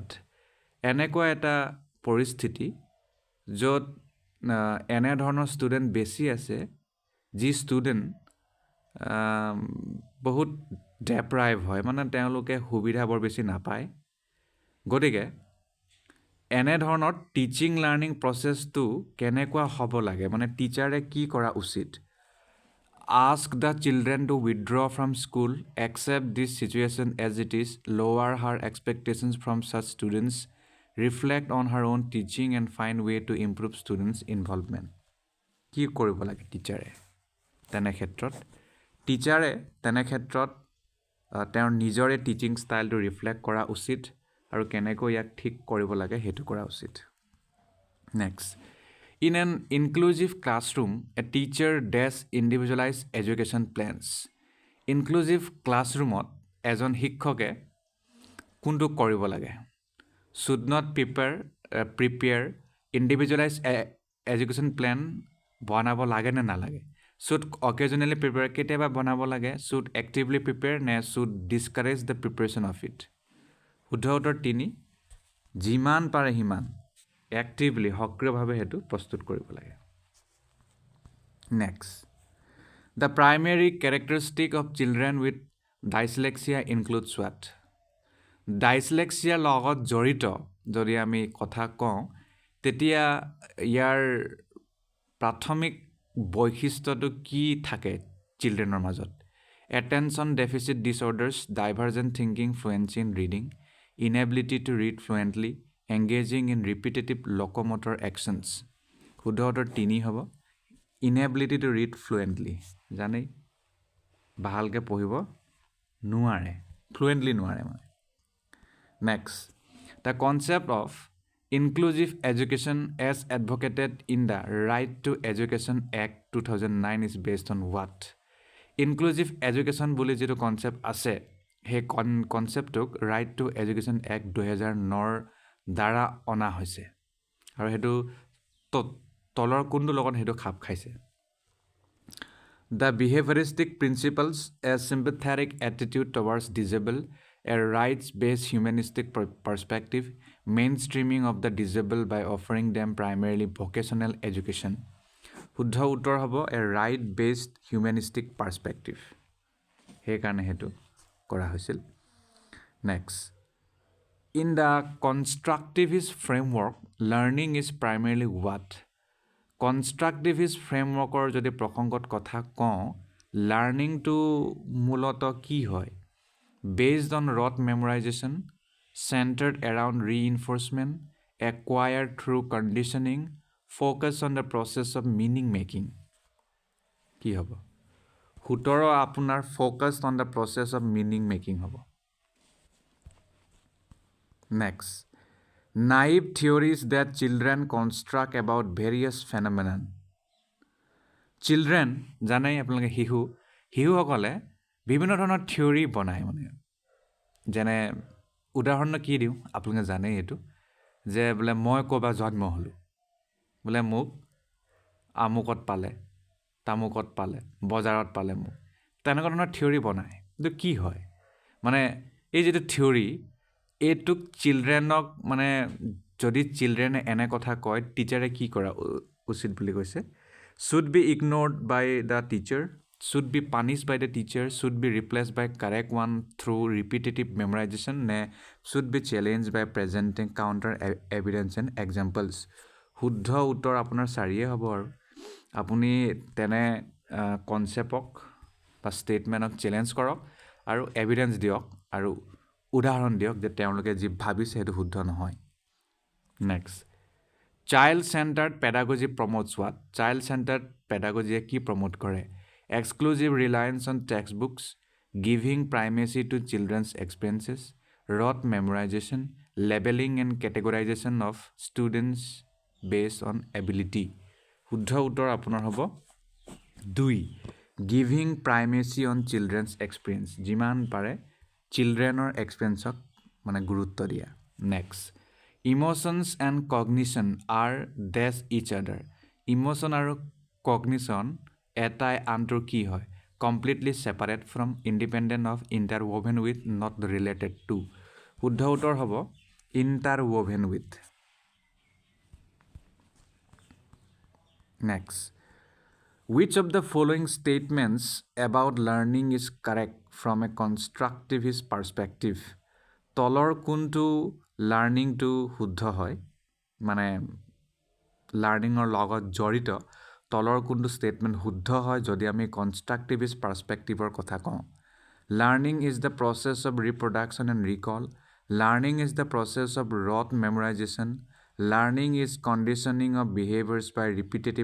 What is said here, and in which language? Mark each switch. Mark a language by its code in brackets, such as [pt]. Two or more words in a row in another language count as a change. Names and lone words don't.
[as] এনেকুৱা এটা পৰিস্থিতি য'ত এনে ধৰণৰ ষ্টুডেণ্ট বেছি আছে যি ষ্টুডেণ্ট বহুত ডেপ্ৰাইভ হয় মানে তেওঁলোকে সুবিধা বৰ বেছি নাপায় গতিকে এনেধৰণৰ [en] teaching learning process [as] কেনেকুৱা হ'ব লাগে মানে টিচাৰে কি কৰা উচিত [en] Ask the children to withdraw from school, accept this situation as it is, lower her expectations from such students, reflect on her own teaching and find way to improve students' involvement. [as] কি কৰিব লাগে টিচাৰে তেনে ক্ষেত্ৰত টিচাৰে তেনে ক্ষেত্ৰত তেওঁৰ নিজৰে [en] teaching style [as] ৰিফ্লেক্ট কৰা উচিত আৰু কেনেকৈ ইয়াক ঠিক কৰিব লাগে সেইটো কৰা উচিত নেক্সট [en] In an inclusive classroom, a teacher does individualized education plans. Inclusive classroomত [as] এজন শিক্ষকে কোনটো কৰিব লাগে [en] should not prepare individualized education plan [as] বনাব লাগে নে নালাগে [en] should occasionally prepare [as] কেতিয়াবা বনাব লাগে [en] should actively prepare [as] নে [en] should discourage the preparation of it [as] শুদ্ধ উত্তৰ 3 যিমান পাৰে সিমান actively সক্ৰিয়ভাৱে হেতু প্ৰস্তুত কৰিব লাগে [en] next the primary characteristic of children with dyslexia includes what dyslexia [as] লগত জড়িত যদি আমি কথা কওঁ তেতিয়া ইয়াৰ প্ৰাথমিক বৈশিষ্ট্যটো কি থাকে চিলড্ৰেনৰ মাজত [en] attention deficit disorders divergent thinking fluency in reading inability to read fluently engaging in repetitive locomotor actions [as] শুদ্ধ উত্তৰ 3 হ'ব [en] inability to read fluently [as] জানেই ভালকৈ পঢ়িব নোৱাৰে [en] fluently [as] নোৱাৰে মানে [en] next the concept of inclusive education as advocated in the Right to Education Act 2009 is based on what inclusive education [as] বুলি যেটো [en] concept [as] আছে হে conceptক Right to Education Act 2009 দ্বাৰা অনা হৈছে আৰু হেতু তলৰ কোনটো লগত হেতু খাপ খাইছে [en] The behavioristic principles as sympathetic attitude towards disabled a rights-based humanistic perspective mainstreaming of the disabled by offering them primarily vocational education [as] শুদ্ধ উত্তৰ হ'ব [en] a right-based humanistic perspective [as] হে কাৰণে হেতু কৰা হৈছিল [en] next In the constructivist framework, learning is primarily what? Constructivist frameworkৰ [as] যদি প্ৰসংগত কথা কওঁ লাৰ্ণিংটো মূলত কি হয় [en] based on rote memorization centered around reinforcement acquired through conditioning focus on the process of meaning making [as] কি হ'ব 17 আপোনাৰ [en] focused on the process of meaning making হ'ব Next, naive theories that children construct about various phenomena. Children, [as] জানাই আপোনালোকে হিহুসকলে বিভিন্ন ধৰণৰ থিওৰি বনায় মানে যেনে উদাহৰণ কি দিওঁ আপোনালোকে জানেই এইটো যে বোলে মই ক'বা জন্ম হ'লো বোলে মোক আমুকত পালে তামুকত পালে বজাৰত পালে মোক তেনেকুৱা ধৰণৰ থিওৰি বনায় কিন্তু কি হয় মানে এই যেটো থিওৰি এইটোক চিলড্ৰেনক মানে যদি চিলড্ৰেনে এনে কথা কয় টিচাৰে কি কৰা উচিত বুলি কৈছে [en] should be ignored by the teacher should be punished by the teacher should be replaced by correct one through repetitive memorization ne should be challenged by presenting counter evidence and examples [as] শুদ্ধ উত্তৰ আপোনাৰ 4 হ'ব আৰু আপুনি তেনে কনসেপ্টক বা ষ্টেটমেন্টক চ্যালেঞ্জ কৰক আৰু এভিডেন্স দিয়ক আৰু উদাহৰণ দিয়ক যে তেওঁলোকে যি ভাবিছে হেতু শুদ্ধ নহয় [en] next child centered pedagogy promotes what child centered pedagogy কি promote কৰে exclusive reliance on textbooks giving primacy to children's experiences rote memorization labeling and categorization of students based on ability [as] শুদ্ধ উত্তৰ আপোনাৰ হ'ব [en] 2 giving primacy on children's experience [as] যিমান পাৰে [en] childrenৰ experienceক [as] মানে গুৰুত্ব দিয়া [en] next emotions and cognition are dash each other emotion আৰু cognition [as] এটাই আনটোৰ কি হয় [en] completely separate from independent of interwoven with not related to [as] শুদ্ধ উত্তৰ হ'ব [en] interwoven with next Which of the following statements about learning is correct from a constructivist perspective? [as] তলৰ কোনটো লাৰ্ণিংটো শুদ্ধ হয় মানে লাৰ্ণিঙৰ লগত জড়িত তলৰ কোনটো ষ্টেটমেণ্ট শুদ্ধ হয় যদি আমি [en] constructivist perspective [as] কথা কওঁ [en] learning is the process of reproduction and recall learning is the process of rote memorization learning is conditioning of behaviours by repetitive